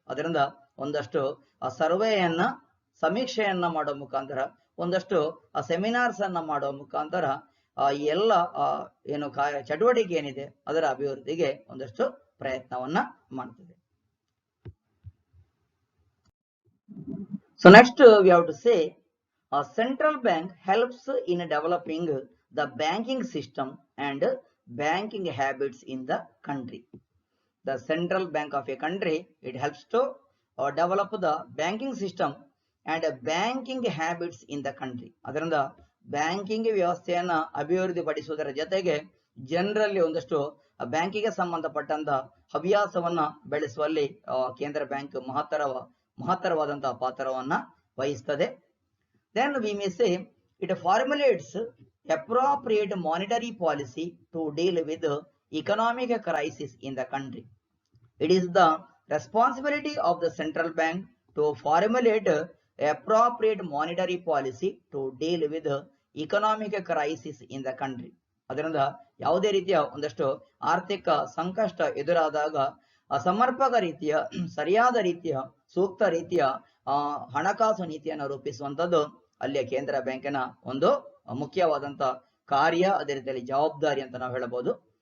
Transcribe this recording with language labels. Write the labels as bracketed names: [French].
[Kannada] ಅದರಿಂದ ಒಂದಷ್ಟು ಸರ್ವೆಯನ್ನ, ಸಮೀಕ್ಷೆಯನ್ನ ಮಾಡೋ ಮುಖಾಂತರ, ಒಂದಷ್ಟು ಸೆಮಿನಾರ್ಸ್ ಅನ್ನ ಮಾಡೋ ಮುಖಾಂತರ ಎಲ್ಲ ಏನು ಚಟುವಟಿಕೆ ಏನಿದೆ ಅದರ ಅಭಿವೃದ್ಧಿಗೆ ಒಂದಷ್ಟು ಪ್ರಯತ್ನವನ್ನ ಮಾಡ್ತದೆ. [English] So next we have to say a central bank helps in developing the banking system and banking habits in the country. The central bank of a country, it helps to develop the banking system and banking habits in the country. [Kannada] ಅದರಿಂದ banking ವ್ಯವಸ್ಥೆಯನ್ನ ಅಭಿವೃದ್ಧಿ ಪಡಿಸುವುದರ ಜೊತೆಗೆ ಜನರಲ್ಲಿ ಒಂದಷ್ಟು ಬ್ಯಾಂಕಿಗೆ ಸಂಬಂಧಪಟ್ಟಂತ ಹವ್ಯಾಸವನ್ನ ಬೆಳೆಸುವಲ್ಲಿ ಕೇಂದ್ರ ಬ್ಯಾಂಕ್ ಮಹತ್ತರವಾದಂತಹ ಪಾತ್ರವನ್ನ ವಹಿಸ್ತದೆ. [English] Then we may say it formulates appropriate monetary policy to deal with economic crisis in the country. It is the responsibility of the central bank to formulate appropriate monetary policy to deal with economic crisis in the country. [Kannada] ಅದರಿಂದ ಯಾವುದೇ ರೀತಿಯ ಒಂದಷ್ಟು ಆರ್ಥಿಕ ಸಂಕಷ್ಟ ಎದುರಾದಾಗ ಸಮರ್ಪಕ ರೀತಿಯ, ಸರಿಯಾದ ರೀತಿಯ, ಸೂಕ್ತ ರೀತಿಯ ಹಣಕಾಸು ನೀತಿಯನ್ನು ರೂಪಿಸುವಂತದ್ದು ಅಲ್ಲಿಯ ಕೇಂದ್ರ ಬ್ಯಾಂಕಿನ ಒಂದು ಮುಖ್ಯವಾದಂತ ಕಾರ್ಯ, ಅದೇ ರೀತಿಯಲ್ಲಿ ಜವಾಬ್ದಾರಿ ಅಂತ ನಾವು ಹೇಳಬಹುದು.